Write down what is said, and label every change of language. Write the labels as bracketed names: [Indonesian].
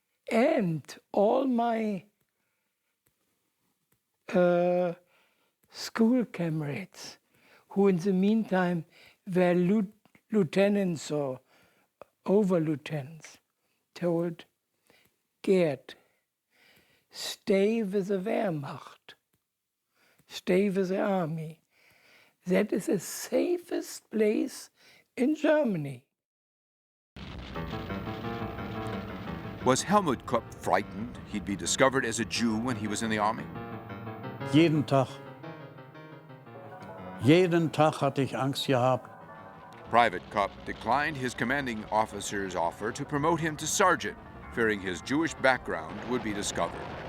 [English] And all my school comrades, who in the meantime were lieutenants or over-lieutenants, told Gerd, stay with the Wehrmacht, stay with the army. That is the safest place in Germany. Was Helmut Kopp frightened he'd be discovered as a Jew when he was in the army? [German] Jeden Tag. Jeden Tag hatte ich Angst gehabt. [English] Private Kopp declined his commanding officer's offer to promote him to sergeant, fearing his Jewish background would be discovered.